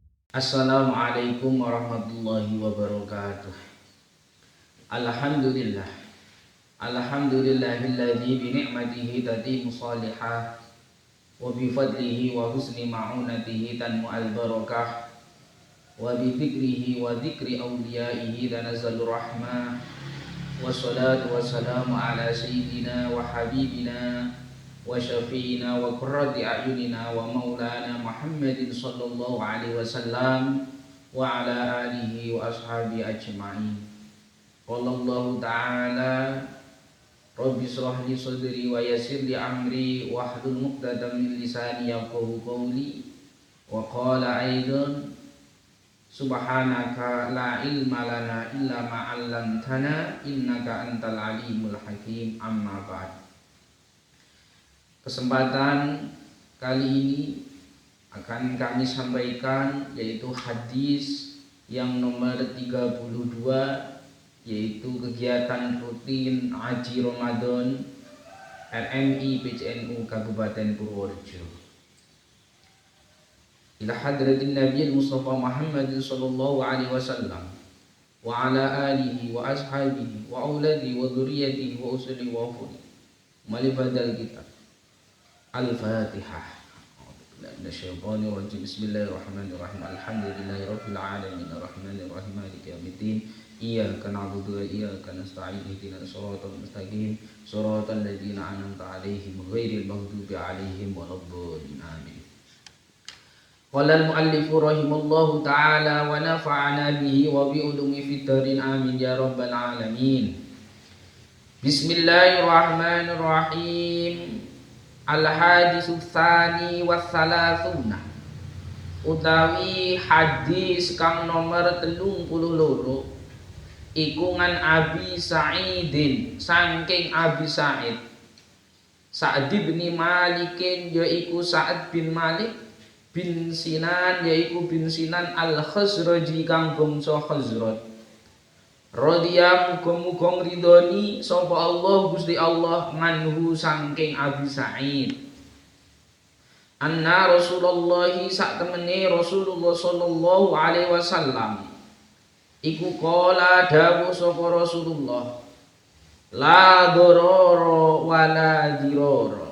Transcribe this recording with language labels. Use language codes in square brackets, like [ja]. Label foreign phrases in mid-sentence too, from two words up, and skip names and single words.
[ar] السلام عليكم ورحمة الله وبركاته. Alhamdulillah. الحمد لله الذي بنعمته تتم الصالحة وبفضله وحسن معونته تنمو البركة وبذكره وذكر أوليائه تنزل الرحمة. والصلاة والسلام على سيدنا وحبيبنا وشفيعنا وقرة أعيننا ومولانا محمد صلى الله عليه وسلم وعلى آله وأصحابه أجمعين. قال الله تعالى رب اشرح لي صدري ويسر لي أمري واحلل عقدة من لساني يفقهوا قولي. وقال أيضا سبحانك لا علم لنا إلا ما علمتنا إنك أنت العليم الحكيم. أما بعد. [id] Kesempatan kali ini akan kami sampaikan yaitu hadis yang nomor 32, yaitu kegiatan rutin Haji Ramadan RMI PCNU Kabupaten Purworejo. [ar] إلى حضرة النبي المصطفى محمد صلى الله عليه وسلم وعلى آله وأصحابه وأولاده وذرياته وأصوله وفروعه ولمؤلف الكتاب الفاتحة. بسم الله الرحمن الرحيم الحمد لله رب العالمين الرحمن الرحيم مالك يوم الدين. إياك نعبد وإياك نستعين اهدنا الصراط المستقيم صراط الذين أنعمت عليهم غير المغضوب عليهم ولا الضالين. آمين قال المؤلف رحمه الله تعالى ونفعنا به وبعلومه في الدارين آمين يا رب العالمين. Bismillahirrahmanirrahim. الحديث الثاني والثلاثون, [jv] utawi hadis kang nomor 32 iku ngan Abi Sa'idin, saking Abi Sa'id Sa'd bin Malikin, yaiku Sa'd bin Malik bin Sinan, yaiku bin Sinan al-Khazraji kang bangsa Khazraj. Radhiya muga-muga ridhoni sapa Allah Gusti Allah manhu saking Abi Sa'id. Anna Rasulullah sak temene Rasulullah sallallahu alaihi wasallam iku qala dawuh sapa Rasulullah, [ar] لا ضرر ولا ضرار.